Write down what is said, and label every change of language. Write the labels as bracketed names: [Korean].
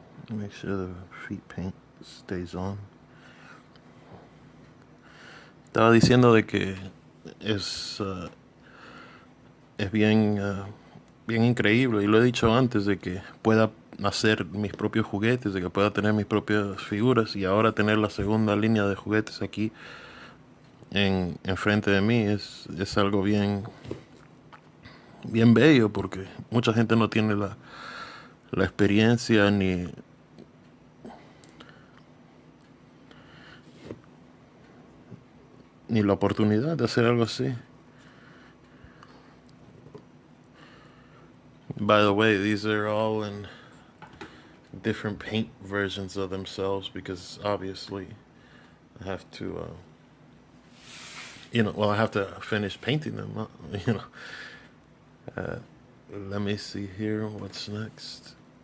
[English] Make sure the feet paint stays on. [Spanish] Estaba diciendo de que es bien increíble, y lo he dicho antes, de que pueda hacer mis propios juguetes, de que pueda tener mis propias figuras, y ahora tener la segunda línea de juguetes aquí enfrente de mí es algo bien bello, porque mucha gente no tiene la experiencia ni la oportunidad de hacer algo así. [English] By the way, these are all in different paint versions of themselves, because obviously I have to, I have to finish painting them, let me see here, what's next?